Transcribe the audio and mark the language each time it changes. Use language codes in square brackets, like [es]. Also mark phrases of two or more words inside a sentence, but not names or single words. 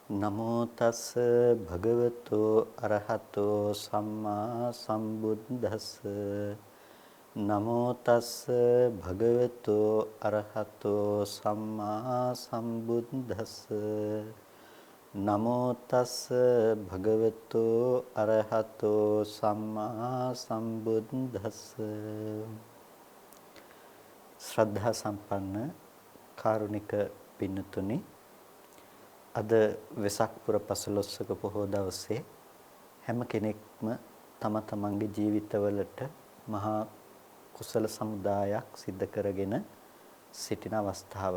[pi] නමෝ තස් භගවතෝ අරහතෝ සම්මා සම්බුද්දස්ස නමෝ තස් භගවතෝ අරහතෝ සම්මා සම්බුද්දස්ස නමෝ තස් භගවතෝ අරහතෝ සම්මා සම්බුද්දස්ස [si] ශ්‍රද්ධා සම්පන්න කාරුණික පින්නතුනි අද වෙසක් පුර පසළොස්වක පොහොය දවසේ හැම කෙනෙක්ම තම තමන්ගේ ජීවිතවලට මහා කුසල සමුදායක් සිද්ධ කරගෙන සිටින අවස්ථාව.